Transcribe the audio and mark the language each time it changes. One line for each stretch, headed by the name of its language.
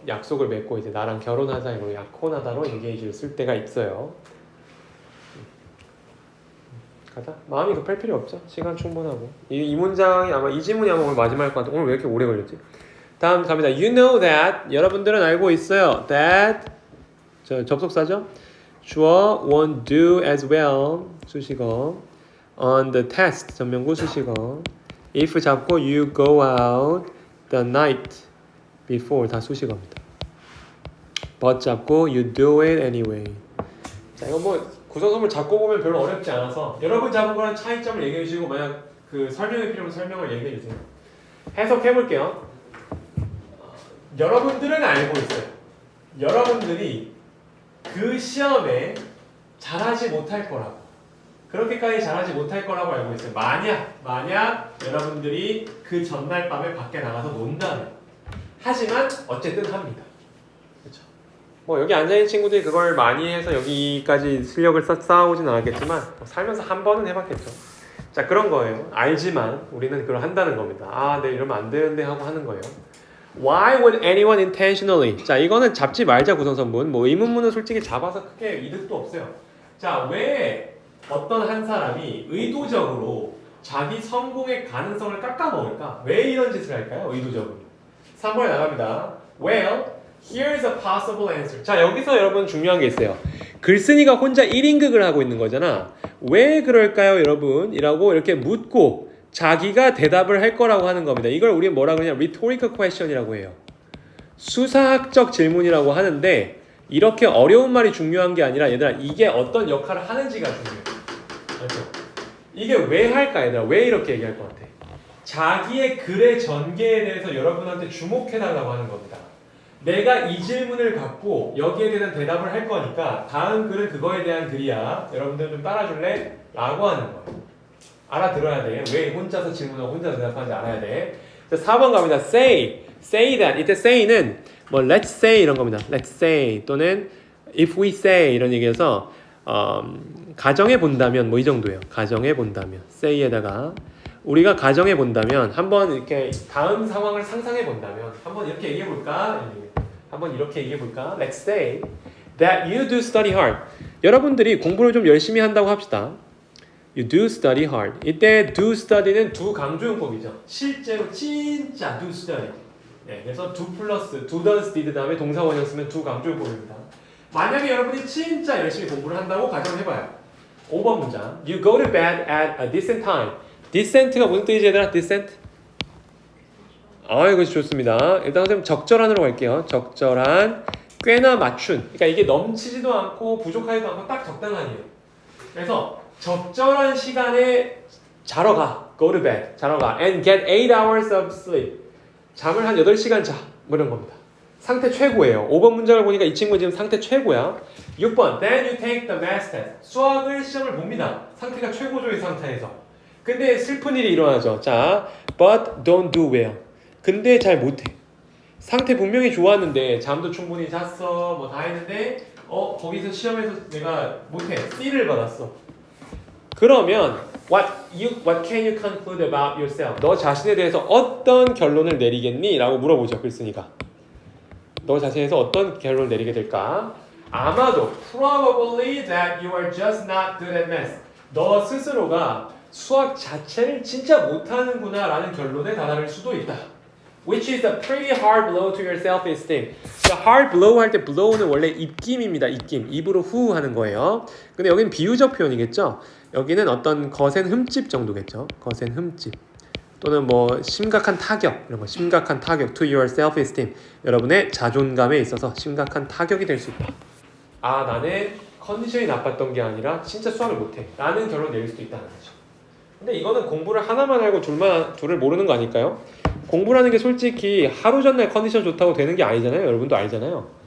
Korean: 약속을 맺고 이제 나랑 결혼하자 이거 약혼하다로 engage를 쓸 때가 있어요. 가자. 마음이 급할 필요 없죠. 시간 충분하고. 이 문장이 아마 이 지문이 아마 오늘 마지막일 것 같아. 오늘 왜 이렇게 오래 걸렸지? 다음 갑니다.
English: You know that.
Korean: 여러분들은 알고 있어요. That. 저 접속사죠.
English: 주어 won't do as well.
Korean: 수식어.
English: On the test.
Korean: 전명구 수식어.
English: If 잡고 you go out the night before.
Korean: 다 수식어입니다.
English: But 잡고 you do it anyway.
Korean: 자, 이거 뭐 구성선물 잡고 보면 별로 어렵지 않아서 여러분 잡은 거랑 차이점을 얘기해 주시고 만약 그 설명이 필요하면 설명을 얘기해 주세요. 해석해 볼게요. 여러분들은 알고 있어요. 여러분들이 그 시험에 잘하지 못할 거라고. 그렇게까지 잘하지 못할 거라고 알고 있어요. 만약 여러분들이 그 전날 밤에 밖에 나가서 논다면. 하지만 어쨌든 합니다. 그렇죠? 뭐 여기 앉아있는 친구들이 그걸 많이 해서 여기까지 실력을 쌓아오진 않았겠지만 살면서 한 번은 해봤겠죠. 자, 그런 거예요. 알지만 우리는 그걸 한다는 겁니다. 아, 네, 이러면 안 되는데 하고 하는 거예요.
English: Why would anyone intentionally?
Korean: 자, 이거는 잡지 말자 구성선문. 뭐 의문문은 솔직히 잡아서 크게 이득도 없어요. 자, 왜 어떤 한 사람이 의도적으로 자기 성공의 가능성을 깎아먹을까? 왜 이런 짓을 할까요? 의도적으로. 3번에 나갑니다.
English: Well, here's a possible answer.
Korean: 자, 여기서 여러분 중요한 게 있어요. 글쓴이가 혼자 1인극을 하고 있는 거잖아. 왜 그럴까요, 여러분? 이라고 이렇게 묻고 자기가 대답을 할 거라고 하는 겁니다. 이걸 우리는 뭐라 그러냐? rhetorical question이라고 해요. 수사학적 질문이라고 하는데 이렇게 어려운 말이 중요한 게 아니라 얘들아 이게 어떤 역할을 하는지가 중요해요. 그렇죠? 이게 왜 할까 얘들아? 왜 이렇게 얘기할 것 같아? 자기의 글의 전개에 대해서 여러분한테 주목해달라고 하는 겁니다. 내가 이 질문을 갖고 여기에 대한 대답을 할 거니까 다음 글은 그거에 대한 글이야. 여러분들 좀 따라줄래? 라고 하는 거예요. 알아들어야 돼. 왜 혼자서 질문하고 혼자서 대답하는지 알아야 돼. 자, 4번 갑니다. Say that. 이때 say는 뭐 let's say 이런 겁니다. Let's say 또는
English: if we say
Korean: 이런 얘기해서 가정해 본다면 뭐 이 정도예요. 가정해 본다면 say에다가 우리가 가정해 본다면 한번 이렇게 다음 상황을 상상해 본다면 한번 이렇게 얘기해 볼까? 한번 이렇게 얘기해 볼까?
English: Let's say that you do study hard.
Korean: 여러분들이 공부를 좀 열심히 한다고 합시다.
English: You do study hard.
Korean: 이때 do study는 do 강조용법이죠. 실제로 진짜 do study. 네, 그래서 do 플러스 do does did 다음에 동사 원형 쓰면 do 강조용법입니다. 만약에 여러분이 진짜 열심히 공부를 한다고 가정해봐요. 5번 문장.
English: You go to bed at a decent time.
Korean: decent가 무슨 뜻이지 얘들아? decent? 이것이 좋습니다. 일단 선생님 적절한으로 갈게요. 적절한, 꽤나 맞춘. 그러니까 이게 넘치지도 않고 부족하지도 않고 딱 적당한이에요. 그래서 적절한 시간에 자러 가.
English: Go to bed.
Korean: 자러 가.
English: And get 8 hours of sleep.
Korean: 잠을 한 8시간 자. 뭐 이런 겁니다. 상태 최고예요. 5번 문장을 보니까 이 친구 지금 상태 최고야. 6번.
English: Then you take the math test.
Korean: 수학을 시험을 봅니다. 상태가 최고조의 상태에서. 근데 슬픈 일이 일어나죠. 자,
English: but don't do well.
Korean: 근데 잘 못해. 상태 분명히 좋았는데 잠도 충분히 잤어. 뭐 다 했는데 거기서 시험에서 내가 못해. C를 받았어.
English: 그러면 what can you conclude about yourself?
Korean: 너 자신에 대해서 어떤 결론을 내리겠니? 라고 물어보죠. 글쓴이가. 너 자신에 대해서 어떤 결론을 내리게 될까?
English: 아마도 probably that you are just not good at math.
Korean: 너 스스로가 수학 자체를 진짜 못하는구나 라는 결론에 다다를 수도 있다.
English: Which is a pretty hard blow to your self-esteem.
Korean: hard blow 할 때 blow는 원래 입김입니다. 입김. 입으로 후 하는 거예요. 근데 여기는 비유적 표현이겠죠. 여기는 어떤 거센 흠집 정도겠죠. 거센 흠집. 또는 뭐 심각한 타격 이런 거. 심각한 타격
English: to your self-esteem.
Korean: 여러분의 자존감에 있어서 심각한 타격이 될 수 있다. 아, 나는 컨디션이 나빴던 게 아니라 진짜 수학을 못해 라는 결론을 내릴 수도 있다는 거죠. 근데 이거는 공부를 하나만 알고 둘을 모르는 거 아닐까요? 공부라는 게 솔직히 하루 전날 컨디션 좋다고 되는 게 아니잖아요. 여러분도 알잖아요.